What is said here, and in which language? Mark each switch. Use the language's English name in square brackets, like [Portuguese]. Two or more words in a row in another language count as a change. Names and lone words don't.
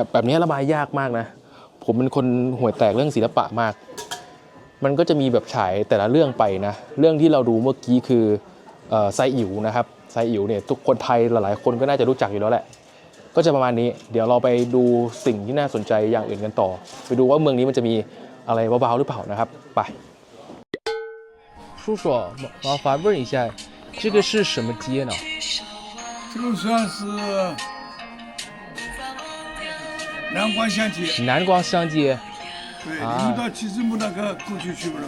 [Thai] แบบนี้ระบายยากมากนะผมเป็นคนห่วยแตกเรื่องศิลปะมากมันก็จะมีแบบฉายแต่ละเรื่องไปนะเรื่องที่เราดูเมื่อกี้คือไซอิ๋วนะครับไซอิ๋วเนี่ยทุกคนไทยหลายๆคนก็น่าจะรู้จักอยู่แล้วแหละก็จะประมาณนี้เดี๋ยวเราไปดูสิ่งที่น่าสนใจอย่างอื่นกันต่อไปดูว่าเมืองนี้มันจะมีอะไรเบาๆหรือเปล่านะครับไป [Chinese] 叔叔麻烦问一下这个是什么街呢这个算是南关乡街。南光乡街对，你们到徐志摩那个故居去过了吗？